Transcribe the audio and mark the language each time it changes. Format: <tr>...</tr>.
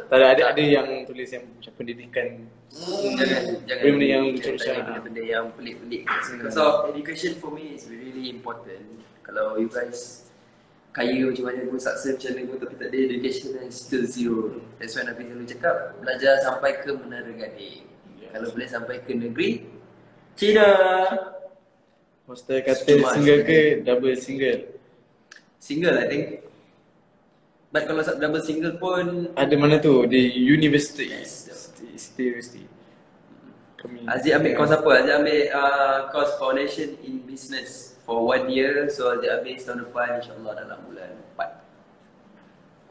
<ms>Tak ada yang tulis yang macam pendidikan. Jangan benda yang tanya benda-benda yang pelik-pelik.</ms> <en>So education for me is really important.</en> <ms>Kalau</ms> <en>you guys</en> <ms>kaya macam mana pun, sukses macam mana pun, tapi tak ada education dan</ms> <en>still zero.</en> <ms>That's why Nabi selalu cakap, belajar sampai ke Menara Gading. Kalau boleh sampai ke negeri China. Hostel kata single ke double single?</ms> <en>Single I think. But</en> <ms>kalau</ms> <en>double single pun</en> <ms>Ada mana tu? Di university.</ms> <en>Yes. University.</en> <ms>Aziz ambil course apa? Aziz ambil</ms> <en>course foundation in business for 1 year.</en> <ms>So Aziz ambil tahun depan insyaAllah dalam bulan 4.</ms>